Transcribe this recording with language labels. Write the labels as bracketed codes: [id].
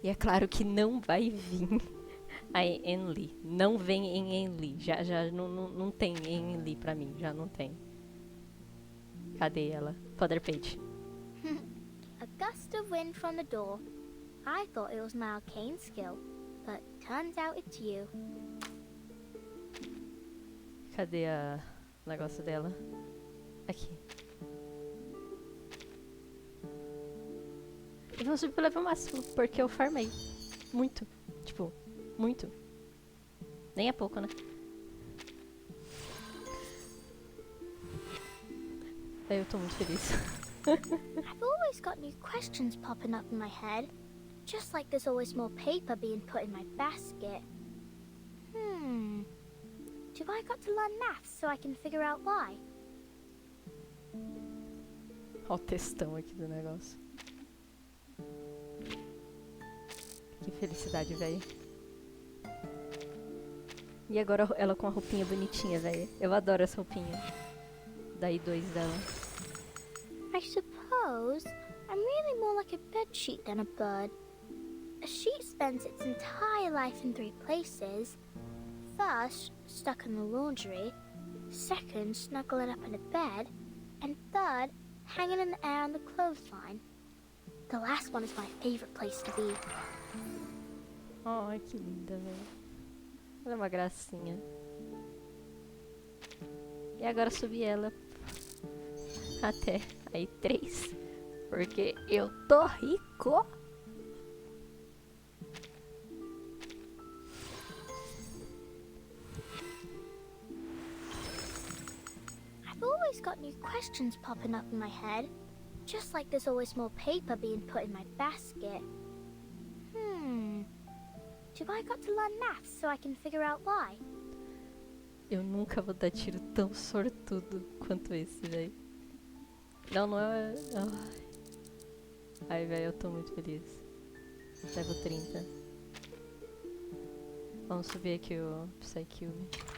[pt] E é claro que não vai vir a Enli. Não vem em Enli. Já não tem em Enli pra mim. Já não tem. Cadê ela? Flutterpage. [en] A gust of wind from the door. I thought it was my arcane skill, but turns out it's you. [pt] Cadê o negócio dela? Aqui. Eu vou subir pro level máximo, porque eu farmei. Muito. Tipo, muito. Nem é pouco, né? Eu tô muito feliz. [en] I've always got new questions popping up in my head. Just like there's always more paper being put in my basket. Do I got to learn maths so I can figure out why? [pt] Olha o textão aqui do negócio. Que felicidade, velho. E agora ela com a roupinha bonitinha, velho. Eu adoro essa roupinha. Da I2 dela. [en] I suppose I'm really more like a bedsheet than a bird. A sheet spends its entire life in 3 places. First, stuck in the laundry. Second, snuggling up in a bed. And third, hanging in the air on the clothesline. The last one is my favorite place to be. [pt] Ai, que linda, velho. Ela é uma gracinha. E agora subir ela até aí 3. Porque eu tô rico. [en] I've always got new questions popping up in my head. Just like there's always more paper being put in my basket. Do I got to learn maths so I can figure out why? [pt] Eu nunca vou dar tiro tão sortudo quanto esse, velho. Não é... Ai, velho, eu tô muito feliz. Level 30. Vamos subir aqui o Psycube.